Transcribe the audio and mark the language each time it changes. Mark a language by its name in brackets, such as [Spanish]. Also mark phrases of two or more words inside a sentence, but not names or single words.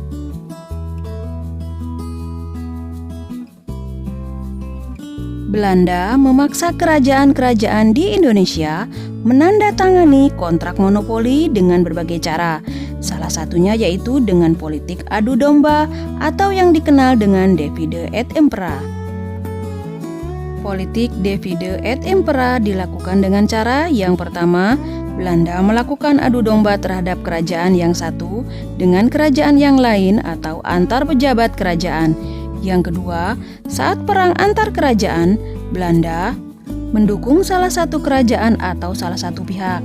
[Indonesian] Belanda memaksa kerajaan-kerajaan di Indonesia menandatangani kontrak monopoli dengan berbagai cara. Salah satunya yaitu dengan politik adu domba atau yang dikenal dengan [Latin] divide et impera. [Indonesian] Politik [Latin] divide et impera [Indonesian] dilakukan dengan cara yang pertama, Belanda melakukan adu domba terhadap kerajaan yang satu dengan kerajaan yang lain atau antar pejabat kerajaan. Yang kedua, saat perang antar kerajaan, Belanda mendukung salah satu kerajaan atau salah satu pihak.